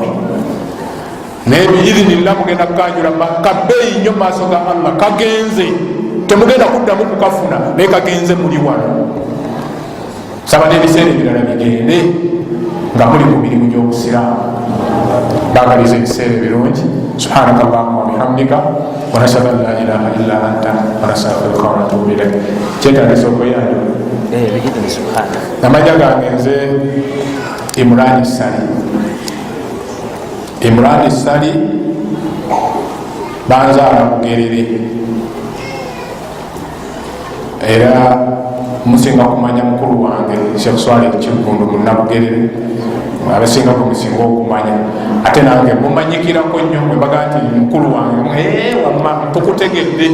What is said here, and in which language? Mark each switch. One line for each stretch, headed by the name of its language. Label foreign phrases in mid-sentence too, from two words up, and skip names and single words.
Ganda: Naye biidhinillah mugenda kukanjula kabbeeyi nnyo mu maaso ga Allah, kagenze, temugenda kuddamu kukafuna, naye kagenze muli wano. Saba n'ebiseera ebirala bigende nga muli mu mirimu gy'obusiraamu. Bagaliza ebiseera ebirungi.
Arabic: سبحانك اللهم وبحمدك ونشهد أن لا إله إلا أنت ونستغفرك ونتوب إليك.
Ganda: Kyetaagisa okweyanjula. Amajja gange nze Imran Sali. Imran Sali banzaala Bugerere, era musinga kumanya mukulu wange Sheikh Swaleh Kibundu Munnabugerere, abasinga kumusinga okumanya, ate nange mumanyikirako nnyo bwe baga nti mukulu wange wamma tukutegedde.